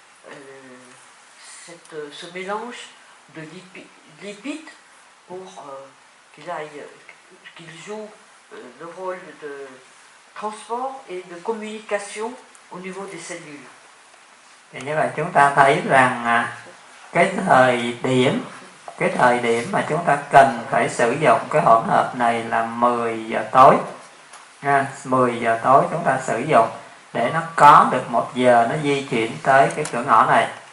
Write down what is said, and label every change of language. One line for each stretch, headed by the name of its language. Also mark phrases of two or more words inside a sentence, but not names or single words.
French: ce mélange de lipides pour qu'il joue le rôle de transport et de communication au niveau des cellules.
Vietnamese: Thì như vậy chúng ta thấy rằng cái thời điểm mà chúng ta cần phải sử dụng cái hỗn hợp này là 10 giờ tối. 10 giờ tối chúng ta sử dụng để nó có được 1 giờ nó di chuyển tới cái cửa ngõ này.